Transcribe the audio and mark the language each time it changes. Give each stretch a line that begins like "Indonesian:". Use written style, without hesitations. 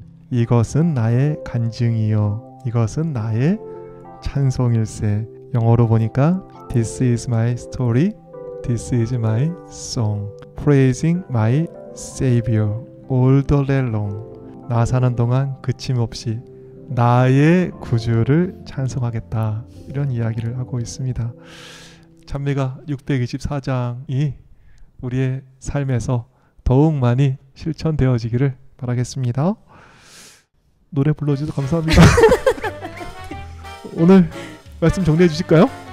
Korean: 이것은 나의 간증이요 이것은 나의 찬송일세. 영어로 보니까
English: This is my story, This is my song, praising my Savior all the day long.
Korean: 나 사는 동안 그침없이 나의 구주를 찬송하겠다, 이런 이야기를 하고 있습니다. 찬미가 624장이 우리의 삶에서 더욱 많이 실천되어지기를 바라겠습니다. 노래 불러주셔서 감사합니다. 오늘 말씀 정리해 주실까요?